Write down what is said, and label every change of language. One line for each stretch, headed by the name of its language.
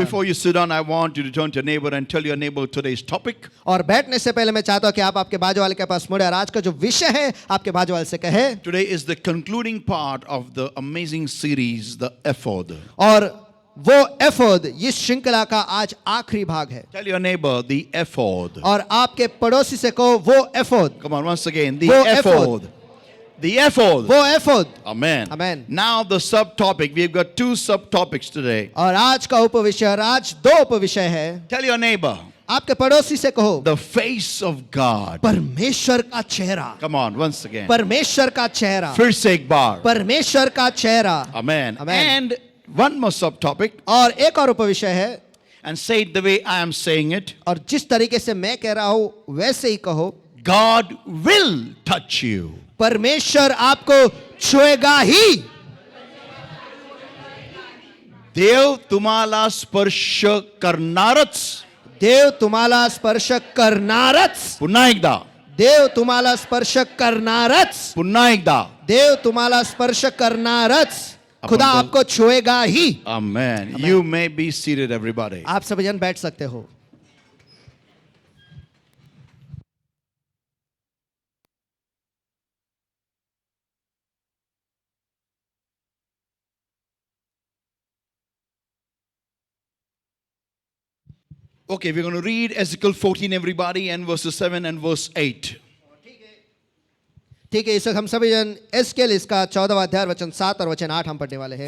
English: Before you sit down, I want you to turn to your neighbor and tell your neighbor today's topic.
Hindi: और बैठने से पहले मैं चाहता हूं कि आप आपके बाजू वाले के पास मुड़े और आज का जो विषय है आपके बाजू वाले से कहे।
English: Today is the concluding part of the amazing series, the ephod.
Hindi: और वो एफोद इस श्रृंखला का आज आखिरी भाग है।
English: Tell your neighbor the ephod.
Hindi: और आपके पड़ोसी से कहो वो एफोद।
English: Come on, once again, the
Hindi: वो
English: ephod. The ephod.
Hindi: वो एफोद।
English: Amen. Amen. Now the subtopic. We've got two subtopics today.
Hindi: और आज का उपविषय और आज दो उपविषय है।
English: Tell your neighbor
Hindi: आपके पड़ोसी से कहो
English: the face of God.
Hindi: परमेश्वर का चेहरा।
English: Come on, once again.
Hindi: परमेश्वर का चेहरा। फिर से एक बार. परमेश्वर का चेहरा।
English: Amen. Amen. And one more subtopic.
Hindi: और एक और उपविषय है।
English: And say it the way I am saying it.
Hindi: और जिस तरीके से मैं कह रहा हूं वैसे ही कहो।
English: God will touch you.
Hindi: परमेश्वर आपको छुएगा ही।
Marathi: देव तुम्हाला स्पर्श करणारच. देव तुम्हाला स्पर्श करणारच। पुन्हा एकदा. देव तुम्हाला स्पर्श करणारच। पुन्हा एकदा. देव तुम्हाला स्पर्श करणारच।
Hindi: खुदा आपको छुएगा ही।
English: Amen. You may be seated, everybody.
Hindi: आप सब जन बैठ सकते हो।
English: Okay, we're going to read Ezekiel 14, everybody, and verses 7 and verse 8.
Hindi: ठीक है, इस वक्त हम सभी जन एस्केल इसका 14वां अध्याय वचन 7 और वचन 8 हम पढ़ने वाले हैं।